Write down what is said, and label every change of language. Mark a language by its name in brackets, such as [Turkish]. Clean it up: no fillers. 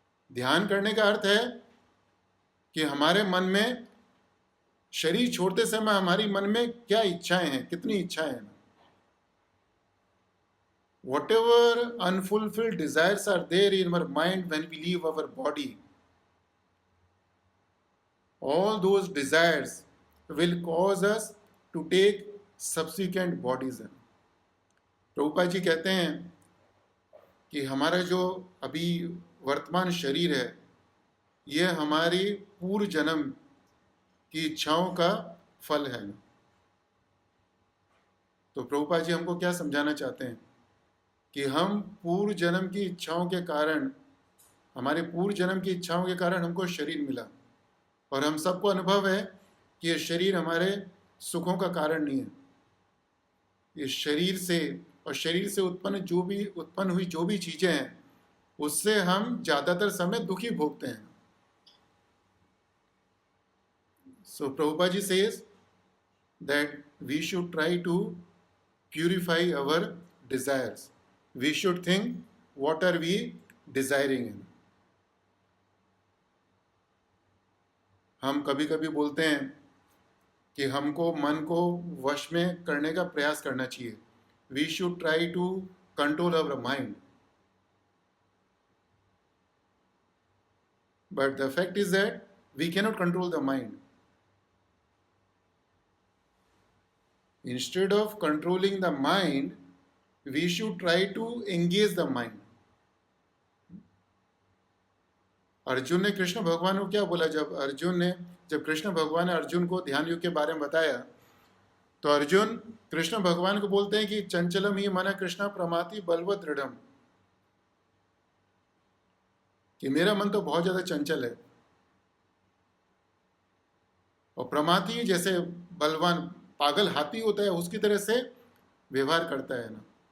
[Hindi] ध्यान करने का अर्थ है कि हमारे मन में शरीर छोड़ते समय हमारी मन में क्या इच्छाएं हैं, कितनी इच्छाएं हैं। [English] Whatever unfulfilled desires are there in our mind when we leave our body, all those desires will cause us to take subsequent bodies. [Hindi] Prabhupada ji कहते हैं कि हमारा जो अभी वर्तमान शरीर है, यह हमारी पूर्व जन्म की इच्छाओं का फल है। तो प्रभुपाद जी हमको क्या समझाना चाहते हैं कि हम पूर्व जन्म की इच्छाओं के कारण, हमारे पूर्व जन्म की इच्छाओं के कारण हमको शरीर मिला, और हम सबको अनुभव है कि यह शरीर हमारे सुखों का कारण नहीं है। इस शरीर से और शरीर से उत्पन्न हुई जो भी चीजें हैं, उससे हम ज्यादातर समय दुखी भोगते हैं। [English] So Prabhupada ji says that we should try to purify our desires. We should think, what are we desiring in? [Hindi] हम कभी कभी बोलते हैं कि हमको मन को वश में करने का प्रयास करना चाहिए. [English] We should try to control our mind. But the fact is that we cannot control the mind. Instead of controlling the mind, we should try to engage the mind. [Hindi] Arjun ने कृष्ण भगवान को क्या बोला? जब कृष्ण भगवान ने अर्जुन को ध्यान योग के बारे में बताया, तो अर्जुन कृष्ण भगवान को बोलते हैं कि चंचलम ही मन कृष्ण प्रमाति बलवत दृढ़म, कि मेरा मन तो बहुत ज्यादा चंचल है, और प्रमाति जैसे बलवान पागल हाथी होता है उसकी तरह से व्यवहार करता है ना.